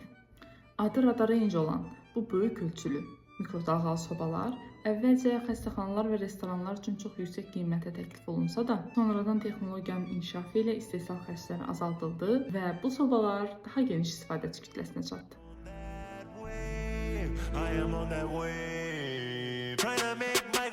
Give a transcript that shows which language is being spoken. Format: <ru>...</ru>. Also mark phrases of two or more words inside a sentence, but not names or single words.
<az>Adı Radar Range olan bu böyük ölçülü mikrodalğalı sobalar əvvəlcə xəstəxanalar və restoranlar üçün çox yüksək qiymətə təklif olunsa da, sonradan texnologiyanın inkişafı ilə istehsal xərcləri azaldıldı və bu sobalar daha geniş istifadəçi kütləsinə çatdı.</az> <en>I am on that wave, trying to make</en>